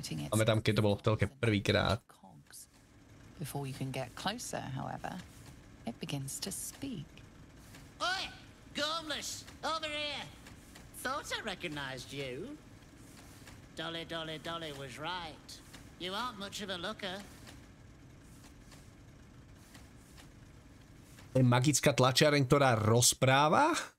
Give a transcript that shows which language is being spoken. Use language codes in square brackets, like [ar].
[sk] Máme tam, keď to bolo v telke prvýkrát. [en] Before you can get closer, however, it begins to speak. Oi! Gormless! Over here! Thought I recognized you. Dolly, Dolly, Dolly was right. You aren't much of a looker. [sk] Je magická tlačiareň, ktorá rozpráva?